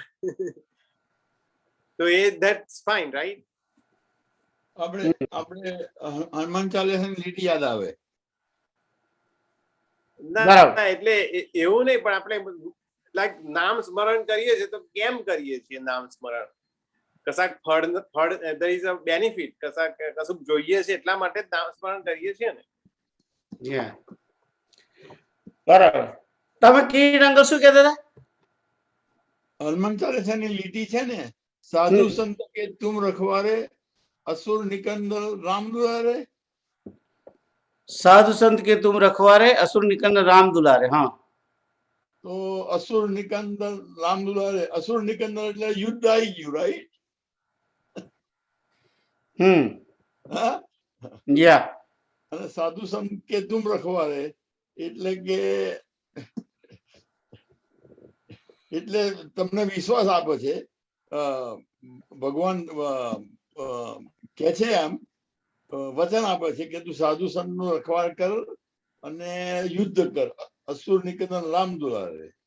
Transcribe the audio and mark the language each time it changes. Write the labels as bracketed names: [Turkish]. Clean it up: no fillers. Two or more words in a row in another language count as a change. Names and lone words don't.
[Gujarati] તો એ [English] that's fine, right. [Gujarati] આપણે હનુમાન ચાલીસાની લીટી યાદ આવે. ના એટલે એવું નહીં, પણ આપણે લાઈક નામ સ્મરણ કરીએ છીએ તો કેમ કરીએ છીએ નામ સ્મરણ? કશાક ફળ [English] there is a benefit, [Gujarati] કશુંક જોઈએ છે એટલા માટે જ નામ સ્મરણ કરીએ છીએ ને. બરાબર. તમે કિરીટ અંકલ શું કહેતા હતા? હનુમાન ચાલીસાની લીટી છે ને, [Hindi] साधु संत के तुम रखवारे असुर निकंदन राम दुलारे. साधु संत के तुम रखवारे असुर निकंदन राम दुलारे. हाँ, तो असुर निकंदन राम दुलारे, असुर निकंदन [Gujarati] એટલે યુદ્ધ આવી ગયું, રાઈટ? હા, યા. અને [Hindi] साधु संत के तुम रखवारे [Gujarati] એટલે કે એટલે તમને વિશ્વાસ આપે છે ભગવાન, કે છે આમ વચન આપે છે કે તું સાધુ સંત નું રખવાળ કર અને યુદ્ધ કર, [Hindi] असुर निकंदन राम दुलारे.